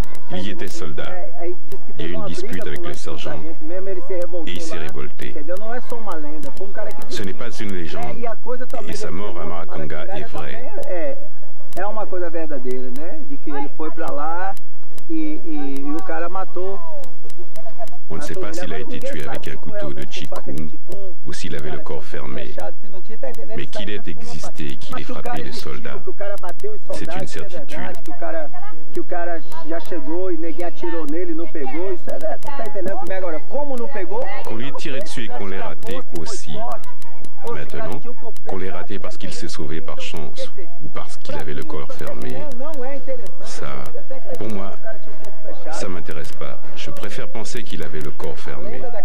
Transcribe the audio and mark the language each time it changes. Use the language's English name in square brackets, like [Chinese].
[French] Il y était soldat. Il y a eu une dispute avec le sergent et il s'est révolté. Ce n'est pas une légende et sa mort à Maracanga est vraie. [Portuguese] É uma coisa verdadeira, né? De que ele foi pra lá e o cara matou. [French] On ne sait pas s'il a été tué avec un couteau de chicoum ou s'il avait le corps fermé. Mais qu'il ait existé et qu'il ait frappé les soldats, c'est une certitude. [Portuguese] Que o cara já chegou e ninguém atirou nele e não pegou, isso é, tá entendendo como é agora? Como não pegou? [French] Qu'on lui ait tiré dessus et qu'on l'ait raté aussi. Maintenant, qu'on l'ait raté parce qu'il s'est sauvé par chance ou parce qu'il avait le corps fermé, ça, pour moi, ça m'intéresse pas. Je préfère penser qu'il avait le corps fermé.